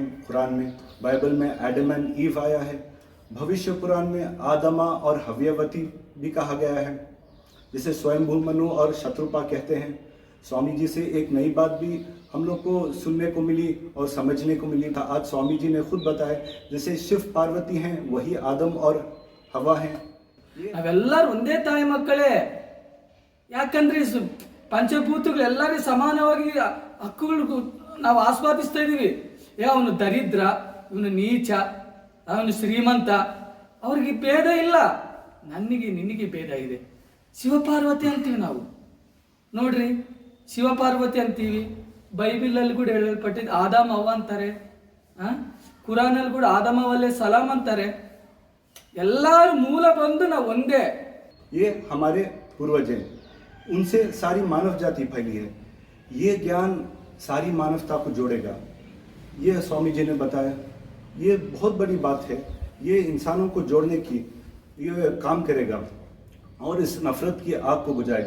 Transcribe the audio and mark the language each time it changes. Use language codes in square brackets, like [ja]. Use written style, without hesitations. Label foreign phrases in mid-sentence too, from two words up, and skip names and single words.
[hi] कुरान में, बाइबल में एडम एंड ईव आया है। भविष्य पुराण में आदमा और हव्यवती भी कहा गया है। जिसे स्वयंभू मनु और शत्रुपा कहते हैं। स्वामी जी से एक नई बात भी हम लोग को सुनने को मिली और समझने को मिली था। आज स्वामी जी ने खुद बताया, जैसे शिव पार्वती हैं वही आदम और हवा हैं। [kn] ನಾವೆಲ್ಲರೂ ಒಂದೇ ತಾಯಿ ಮಕ್ಕಳೇ. ಯಾಕಂದ್ರೆ ಪಂಚಭೂತಗಳು ಎಲ್ಲರಿಗೂ ಸಮಾನವಾಗಿ ಹಕ್ಕುಗಳು ನಾವು ಆಸ್ವಾದಿಸ್ತಾ ಇದೀವಿ. ಅವನು ದರಿದ್ರ, ಇವನು ನೀಚ, ಅವನು ಶ್ರೀಮಂತ, ಅವ್ರಿಗೆ ಭೇದ ಇಲ್ಲ. ನನಗೆ ನಿನಗೆ ಭೇದ ಇದೆ. ಶಿವಪಾರ್ವತಿ ಅಂತೀವಿ ನಾವು. ನೋಡ್ರಿ, ಶಿವಪಾರ್ವತಿ ಅಂತೀವಿ. ಬೈಬಲ್ ಅಲ್ಲಿ ಕೂಡ ಹೇಳಲ್ಪಟ್ಟಿದ್ದು ಆದಾಮ ಅವ್ವ ಅಂತಾರೆ. ಕುರಾನ್ ಅಲ್ಲಿ ಕೂಡ ಆದಾಮ [ar] عليه السلام [kn] ಅಂತಾರೆ. ಎಲ್ಲರ ಮೂಲ ಬಂದು ನಾವು ಒಂದೇ. [hi] ये हमारे पूर्वज हैं, उनसे सारी मानव जाति फैली है। ये ज्ञान सारी मानवता को जोड़ेगा। ये स्वामी जी ने बताया, ये बहुत बड़ी बात है। ये इंसानों को जोड़ने की ये काम करेगा और इस नफरत की आग को बुझाएगा।